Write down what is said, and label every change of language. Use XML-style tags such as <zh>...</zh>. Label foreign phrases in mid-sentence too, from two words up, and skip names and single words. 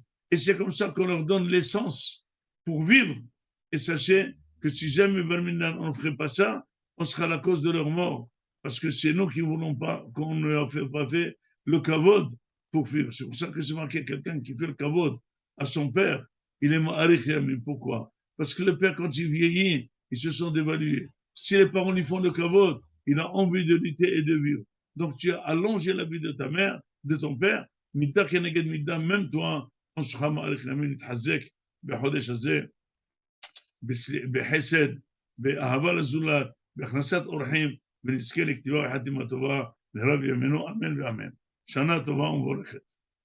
<fr>Et c'est comme ça qu'on leur donne l'essence pour vivre. Et sachez que si jamais on ne ferait pas ça, on sera la cause de leur mort. Parce que c'est nous qui ne voulons pas, qu'on ne leur fait pas fait le kavod pour vivre. C'est pour ça que c'est marqué quelqu'un qui fait le kavod à son père. Il est</fr> <he>מאריך ימים.</he> <fr>Pourquoi? Parce que le père, quand il vieillit, ils se sont dévalués. Si les parents lui font le kavod, il a envie de lutter et de vivre. Donc tu as allongé la vie de ta mère, de ton père,</fr> <he>מידה כנגד מידה,</he> <fr>même toi, on sera</fr> <he>מאריך ימים, נתחזק, בחודש הזה, בחסד, באהבה לזולת, בהכנסת אורחים, ונזכה לכתיבה וחתימה טובה, לרב ימינו, אמן ואמן. שנה טובה ומבורכת.</he>